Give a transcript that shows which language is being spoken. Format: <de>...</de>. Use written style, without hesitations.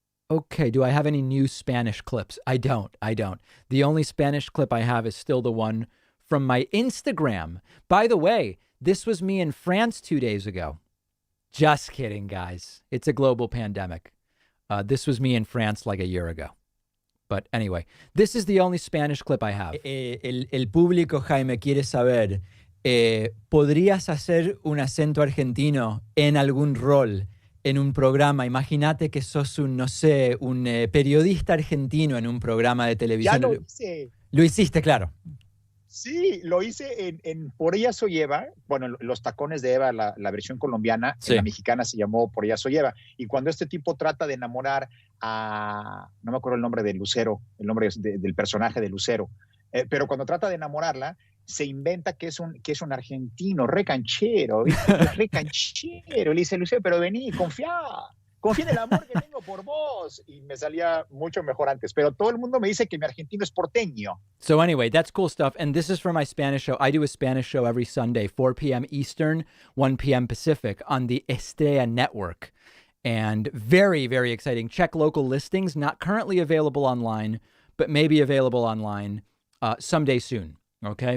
<en>Okay. Do I have any new Spanish clips? I don't. The only Spanish clip I have is still the one from my Instagram. By the way, this was me in France 2 days ago. Just kidding, guys. It's a global pandemic. This was me in France like a year ago. But anyway, this is the only Spanish clip I have.</en> <es>El público, Jaime, quiere saber, ¿podrías hacer un acento argentino en algún rol en un programa? Imagínate que sos un periodista argentino en un programa de televisión. Ya lo hice. Lo hiciste, claro. Sí, lo hice en Por ella soy Eva. Bueno, Los tacones de Eva, la versión colombiana, sí. En la mexicana se llamó Por ella soy Eva. Y cuando este tipo trata de enamorar a, no me acuerdo el nombre de Lucero, el nombre del personaje de Lucero, pero cuando trata de enamorarla, se inventa que es un argentino, recanchero, recanchero. Le dice, Lucero, pero vení, confía en el amor que tengo por vos. Y me salía mucho mejor antes. Pero todo el mundo me dice que mi argentino es porteño.</es> <en>So anyway, that's cool stuff. And this is for my Spanish show. I do a Spanish show every Sunday, 4 p.m. Eastern, 1 p.m. Pacific on the Estrella Network. And very, very exciting. Check local listings. Not currently available online, but maybe available online someday soon. Okay?</en>